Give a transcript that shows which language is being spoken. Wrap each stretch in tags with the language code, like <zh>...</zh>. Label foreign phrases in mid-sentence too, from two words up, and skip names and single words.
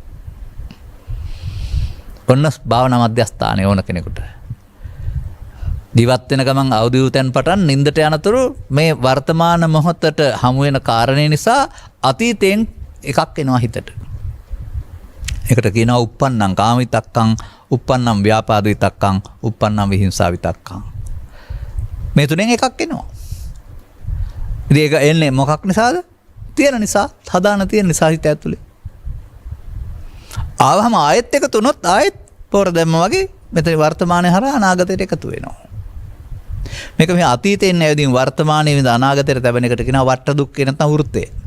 <si>ඔන්න භාවනා මධ්‍යස්ථානයේ ඕන කෙනෙකුට. දිවත් වෙන ගමන් අවදිවුතෙන් පටන් නින්දට යනතුරු මේ වර්තමාන මොහොතට හමු වෙන කාරණේ නිසා අතීතයෙන් එකක් එනවා හිතට. ඒකට කියනවා</si> <pi>uppannam කාමිතක්කං, uppannam ව්‍යාපාදිතක්කං, uppannam විහිංසාවිතක්කං.</pi> <si>මේ තුනෙන් එකක් එනවා. ඉතින් ඒක එන්නේ මොකක් නිසාද? තියෙන නිසා, හදාන තියෙන නිසා හිත ඇතුලේ. ආවම ආයෙත් එකතු වුණොත් ආයෙත් පොර දැම්ම වගේ මෙතන වර්තමානයේ හරහා අනාගතයට එකතු වෙනවා. මේක මේ අතීතයෙන් නැවදීන් වර්තමානයේ විඳ අනාගතයට තැබෙන එකට කියනවා වට දුක්ඛේ නැත්නම් වෘත්තය.</si>